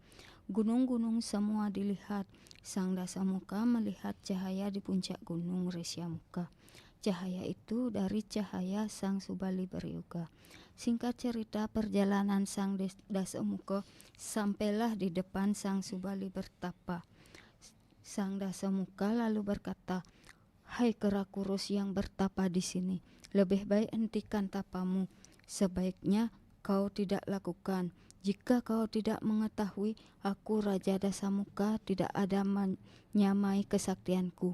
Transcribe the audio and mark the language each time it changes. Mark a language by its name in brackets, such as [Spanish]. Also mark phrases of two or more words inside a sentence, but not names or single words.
[Indonesian] Gunung-gunung semua dilihat. Sang Dasamuka melihat cahaya di puncak gunung Resyamuka. Cahaya itu dari cahaya sang Subali beryoga. Singkat cerita, perjalanan sang Dasamuka sampailah di depan sang Subali bertapa. Sang Dasamuka lalu berkata, hai kera kurus yang bertapa di sini, lebih baik hentikan tapamu. Sebaiknya kau tidak lakukan. Jika kau tidak mengetahui, aku Raja Dasamuka tidak ada menyamai kesaktianku.